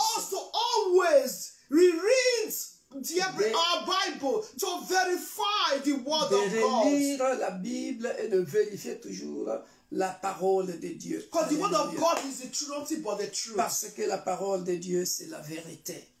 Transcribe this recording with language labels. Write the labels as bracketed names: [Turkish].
[English] For us to always reread our Bible to verify the word of God. [French] De relire la Bible et de vérifier toujours la parole de Dieu. [English] Because the word of God is the truth, nothing but the truth. [French] Parce que la parole de Dieu, c'est la vérité.